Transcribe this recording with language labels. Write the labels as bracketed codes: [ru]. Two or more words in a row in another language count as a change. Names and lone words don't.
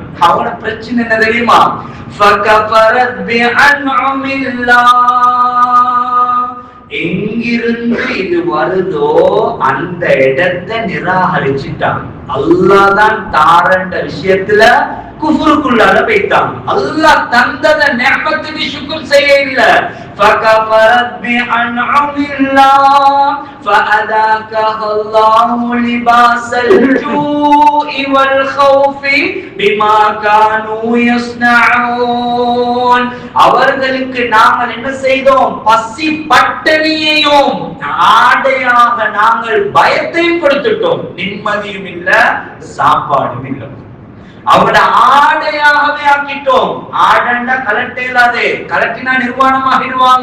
[ta] அவங்களோட பிரச்சனை என்ன தெரியுமா? [ar] فكفرت بأنعم الله. [ta] எங்கிருந்து இது வருதோ அந்த இடத்தை நிராகரிச்சிட்டான். அல்லாஹ் தான் தாரண்ட விஷயத்துல குஃப்ருக்குள்ளால போய்ட்டான். அல்லாஹ் தந்தத நிஅமத்துக்கு ஷுக்ர் செய்ய இல்ல. [ar] فكفرت بأنعم الله فأذاقها الله لباس الجوع والخوف بما كانوا يصنعون. [ta] அவர்களுக்கு நாங்கள் என்ன செய்தோம்? பசி பட்டணியையும் ஆடையாக நாங்கள் பயத்தையும் கொடுத்துட்டோம். நிம்மதியும் இல்ல, சாப்பாடும் இல்ல. அவங்களோட ஆடையாகவே ஆக்கிட்டோம். ஆடண்டா கலட்டேலாதே, கலட்டினா நிர்வாணமாகிடுவாங்க.